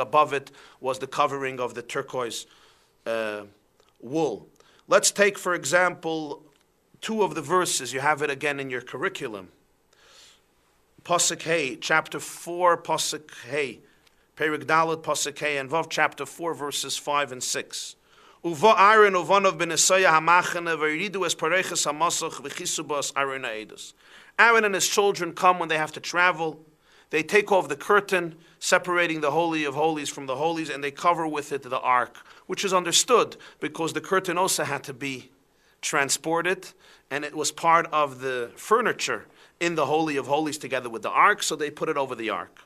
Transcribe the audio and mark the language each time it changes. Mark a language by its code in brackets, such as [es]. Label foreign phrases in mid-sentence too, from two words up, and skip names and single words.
[en] Above it was the covering of the turquoise wool. Let's take, for example, two of the verses. You have it again in your curriculum. [he] פסוק ה, [en] chapter 4, [he] פסוק ה. פרק ד, פסוק ה, [en] and Vav, chapter 4, verses 5 and 6. [he] ובא אהרן ובניו בנסע המחנה והורדו את פרכת המסך וכסו בה את ארון העדות. [en] Aaron and his children come when they have to travel. They take off the curtain, separating the Holy of Holies from the Holies, and they cover with it the ark, which is understood because the curtain also had to be transported, and it was part of the furniture in the Holy of Holies together with the ark, so they put it over the ark.